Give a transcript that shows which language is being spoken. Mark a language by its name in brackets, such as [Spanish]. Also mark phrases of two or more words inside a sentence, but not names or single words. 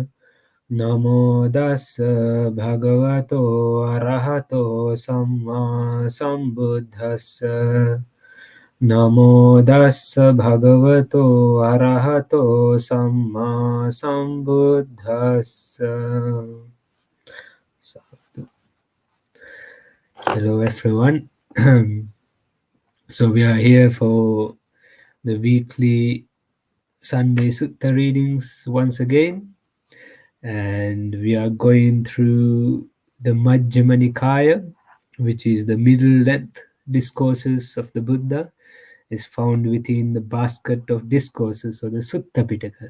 [Pali] Namo Dassa Bhagavato Arahato Samma Sambuddhassa. Namo Dassa Bhagavato Arahato Samma Sambuddhassa. [English] Hello everyone. So we are here for the weekly Sunday Sutta readings once again, and we are going through the Majjima Nikaya, which is the middle length discourses of the Buddha, is found within the basket of discourses or the Sutta Pitaka.